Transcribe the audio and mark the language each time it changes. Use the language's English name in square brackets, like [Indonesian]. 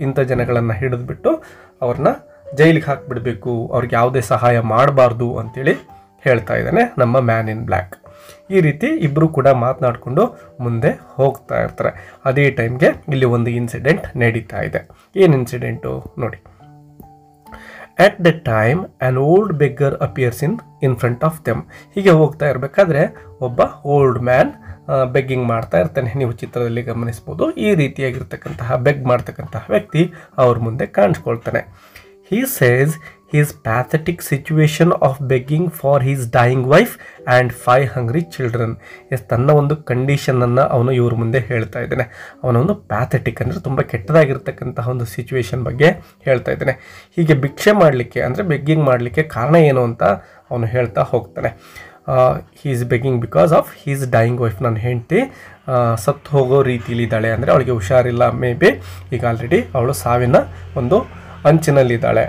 [Kannada] ಇಂಥ ಜನಗಳನ್ನು ಹಿಡಿದ್ಬಿಟ್ಟು ಅವ್ರನ್ನ ಜೈಲಿಗೆ ಹಾಕಿಬಿಡಬೇಕು, ಅವ್ರಿಗೆ ಯಾವುದೇ ಸಹಾಯ ಮಾಡಬಾರ್ದು ಅಂತೇಳಿ ಹೇಳ್ತಾ ಇದ್ದಾನೆ ನಮ್ಮ ಮ್ಯಾನ್ ಇನ್ ಬ್ಲ್ಯಾಕ್. ಈ ರೀತಿ ಇಬ್ಬರು ಕೂಡ ಮಾತನಾಡಿಕೊಂಡು ಮುಂದೆ ಹೋಗ್ತಾ ಇರ್ತಾರೆ. ಅದೇ ಟೈಮ್ಗೆ ಇಲ್ಲಿ ಒಂದು ಇನ್ಸಿಡೆಂಟ್ ನಡೀತಾ ಇದೆ. ಏನು ಇನ್ಸಿಡೆಂಟು ನೋಡಿ. [English] At that time, an old beggar appears in front of them. [Kannada] ಹೀಗೆ ಹೋಗ್ತಾ ಇರಬೇಕಾದ್ರೆ ಒಬ್ಬ ಓಲ್ಡ್ ಮ್ಯಾನ್ ಬೆಗ್ಗಿಂಗ್ ಮಾಡ್ತಾ ಇರ್ತಾನೆ. ನೀವು ಚಿತ್ರದಲ್ಲಿ ಗಮನಿಸ್ಬೋದು. ಈ ರೀತಿಯಾಗಿರ್ತಕ್ಕಂತಹ ಬೆಗ್ ಮಾಡ್ತಕ್ಕಂತಹ ವ್ಯಕ್ತಿ ಅವ್ರ ಮುಂದೆ ಕಾಣಿಸ್ಕೊಳ್ತಾನೆ. [English] He says his pathetic situation of begging for his dying wife and 5 hungry children. [Kannada] ತನ್ನ ಒಂದು ಕಂಡೀಷನನ್ನು ಅವನು ಇವ್ರ ಮುಂದೆ ಹೇಳ್ತಾ ಇದ್ದಾನೆ. ಅವನೊಂದು ಪ್ಯಾಥೆಟಿಕ್ ಅಂದರೆ ತುಂಬ ಕೆಟ್ಟದಾಗಿರ್ತಕ್ಕಂತಹ ಒಂದು ಸಿಚುವೇಶನ್ ಬಗ್ಗೆ ಹೇಳ್ತಾ ಇದ್ದಾನೆ. ಹೀಗೆ ಭಿಕ್ಷೆ ಮಾಡಲಿಕ್ಕೆ ಅಂದರೆ ಬೆಗ್ಗಿಂಗ್ ಮಾಡಲಿಕ್ಕೆ ಕಾರಣ ಏನು ಅಂತ ಅವನು ಹೇಳ್ತಾ ಹೋಗ್ತಾನೆ. [English] He is begging because of his dying wife. [Kannada] ನನ್ನ ಹೆಂಡತಿ ಸತ್ತು ಹೋಗೋ ರೀತಿಲಿದ್ದಾಳೆ, ಅಂದರೆ ಅವಳಿಗೆ ಹುಷಾರಿಲ್ಲ, [English] maybe [Kannada] ಈಗ ಆಲ್ರೆಡಿ ಅವಳು ಸಾವಿನ ಒಂದು ಅಂಚಿನಲ್ಲಿದ್ದಾಳೆ.